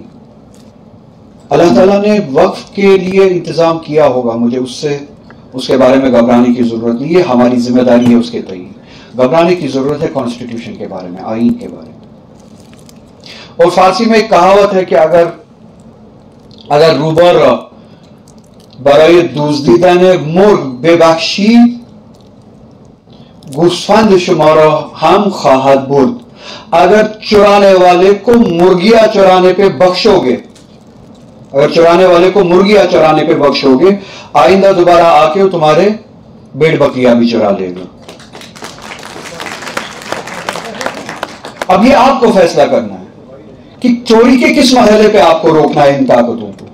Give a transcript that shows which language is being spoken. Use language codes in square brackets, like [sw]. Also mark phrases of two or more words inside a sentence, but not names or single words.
[hi] अल्लाह ताला ने वक्फ के लिए इंतजाम किया होगा, मुझे उसके बारे में घबराने की जरूरत नहीं है। हमारी जिम्मेदारी है उसके तय। घबराने की जरूरत है कॉन्स्टिट्यूशन के बारे में, आईन के बारे में। और फारसी में एक कहावत है कि [fa] اگر روباه برای دزدیدن مرغ ببخشید گوسفند شما را هم خواهد برد. [hi] अगर चुराने वाले को मुर्गियां चुराने पे बख्शोगे, अगर चुराने वाले को मुर्गियां चुराने पे बख्शोगे, आइंदा दोबारा आके वो तुम्हारे भेड़ बकरियां भी चुरा लेगा। अब ये आपको फैसला करना है कि चोरी के किस मरहले पे आपको रोकना है इन ताकतों को।